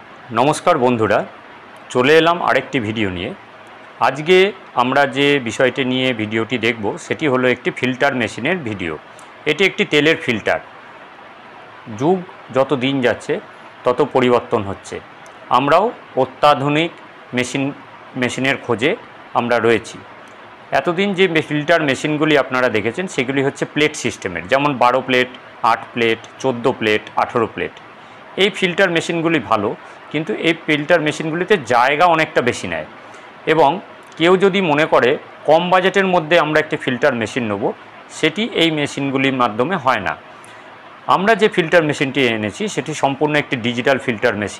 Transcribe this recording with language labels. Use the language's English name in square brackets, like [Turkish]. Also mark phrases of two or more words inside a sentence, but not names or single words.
[Bangla] নমস্কার বন্ধুরা চলে এলাম আরেকটি ভিডিও নিয়ে। আজকে আমরা যে বিষয়টি নিয়ে ভিডিওটি দেখবো সেটি হলো একটি ফিল্টার মেশিনের ভিডিও। এটি একটি তেলের ফিল্টার। যুগ যত দিন যাচ্ছে তত পরিবর্তন হচ্ছে। আমরাও অত্যাধুনিক মেশিনের খোঁজে আমরা রয়েছি। এতদিন যে ফিল্টার মেশিনগুলি আপনারা দেখেছেন সেগুলি হচ্ছে প্লেট সিস্টেমের, যেমন 12 প্লেট, 8 প্লেট, 14 প্লেট, 18 প্লেট। এই ফিল্টার মেশিনগুলি ভালো, কিন্তু এই ফিল্টার মেশিনগুলিতে জায়গা অনেকটা বেশি নেয় এবং কেউ যদি মনে করে কম বাজেটের মধ্যে আমরা একটি ফিল্টার মেশিন নেব, সেটি এই মেশিনগুলির মাধ্যমে হয় না। আমরা যে ফিল্টার মেশিনটি এনেছি সেটি সম্পূর্ণ একটি ডিজিটাল ফিল্টার মেশিন।